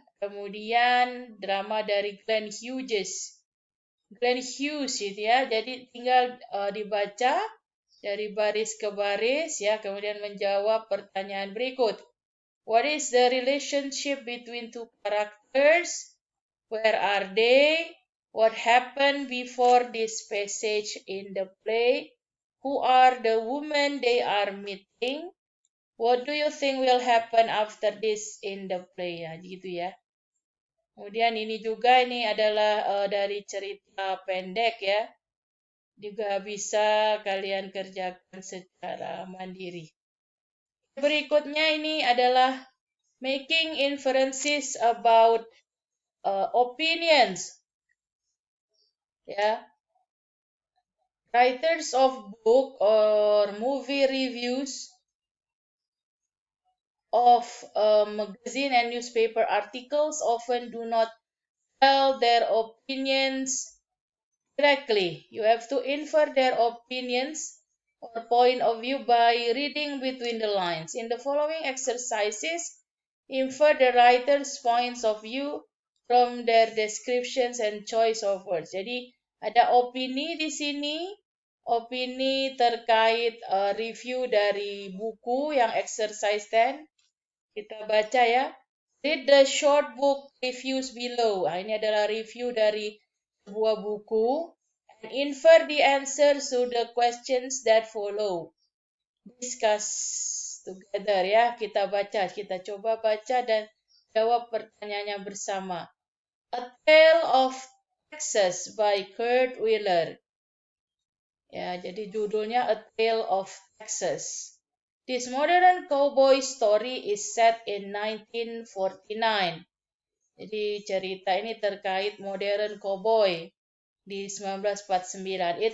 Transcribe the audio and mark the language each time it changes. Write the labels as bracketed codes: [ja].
[id] Kemudian drama dari Glenn Hughes itu ya. Jadi tinggal dibaca dari baris ke baris ya, kemudian menjawab pertanyaan berikut. [en] What is the relationship between two characters? Where are they? What happened before this passage in the play? Who are the women they are meeting? What do you think will happen after this in the play? [id] Ya, gitu ya. Kemudian ini adalah dari cerita pendek ya. Juga bisa kalian kerjakan secara mandiri. Berikutnya ini adalah [en] making inferences about opinions. [id] Ya. [en] Writers of book or movie reviews of magazine and newspaper articles often do not tell their opinions directly. You have to infer their opinions or point of view by reading between the lines. In the following exercises, infer the writer's points of view from their descriptions and choice of words. [id] Jadi ada opini di sini, opini terkait review dari buku yang exercise 10. Kita baca ya. [en] Read the short book reviews below. [id] Ini adalah review dari sebuah buku. [en] And infer the answers to the questions that follow. Discuss together ya. [id] Kita baca, kita coba baca dan jawab pertanyaannya bersama. [en] A Tale of Texas by Kurt Wheeler. [id] Ya, jadi judulnya A Tale of Texas. [en] This modern cowboy story is set in 1949. [id] Jadi cerita ini terkait [en] modern cowboy [id] di 1949.